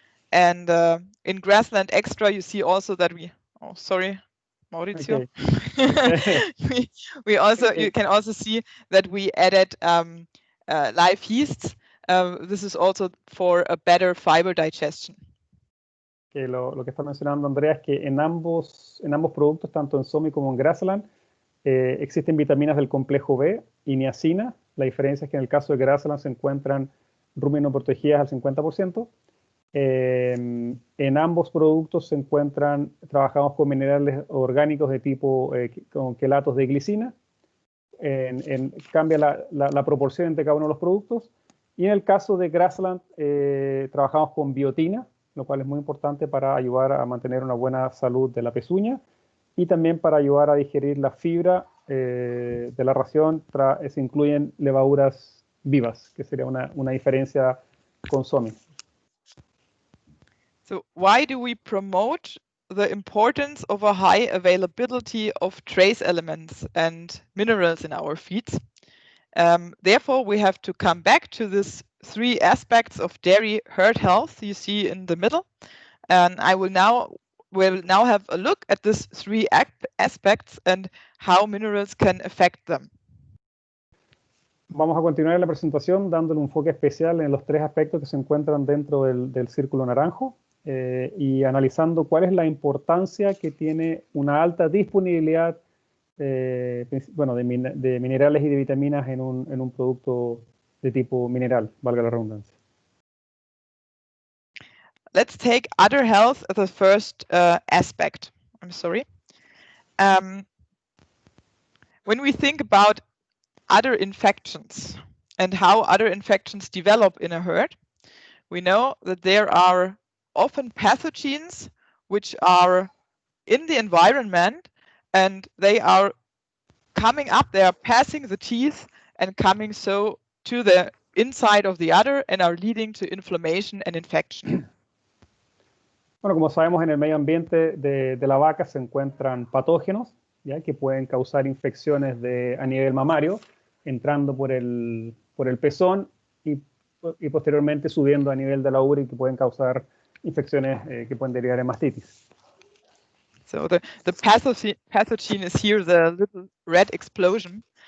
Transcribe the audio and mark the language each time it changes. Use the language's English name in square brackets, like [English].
[English] And in Grassland Extra, you see also that sorry, Maurizio. Okay. You can also see that we added live yeasts. This is also for a better fiber digestion. [Spanish] Que lo que está mencionando Andrea es que en ambos productos, tanto en Somi como en Grassland, existen vitaminas del complejo B y niacina. La diferencia es que en el caso de Grassland se encuentran ruminoprotegidas al 50%. En ambos productos trabajamos con minerales orgánicos de tipo con quelatos de glicina. Cambia la proporción entre cada uno de los productos. Y en el caso de Grassland trabajamos con biotina, lo cual es muy importante para ayudar a mantener una buena salud de la pezuña y también para ayudar a digerir la fibra de la ración. Se incluyen levaduras vivas, que sería una diferencia con Somi. [English] So why do we promote the importance of a high availability of trace elements and minerals in our feeds? Therefore, we have to come back to these three aspects of dairy herd health you see in the middle. And I will now have a look at these three aspects and how minerals can affect them. [Spanish] Vamos a continuar en la presentación dándole un enfoque especial en los tres aspectos que se encuentran dentro del círculo naranjo y analizando cuál es la importancia que tiene una alta disponibilidad de minerales y de vitaminas en un producto de tipo mineral, valga la redundancia. [English] Let's take udder health as the first aspect. I'm sorry. When we think about udder infections and how udder infections develop in a herd, we know that there are often pathogens which are in the environment, and they are coming up, they are passing the teeth and coming so to the inside of the udder and are leading to inflammation and infection. [Spanish] Bueno, como sabemos, en el medio ambiente de la vaca se encuentran patógenos, ¿ya? Que pueden causar infecciones a nivel mamario, entrando por el pezón y posteriormente subiendo a nivel de la ubre, y que pueden causar infecciones que pueden derivar en mastitis. [English] So the pathogen is here, the little red explosion.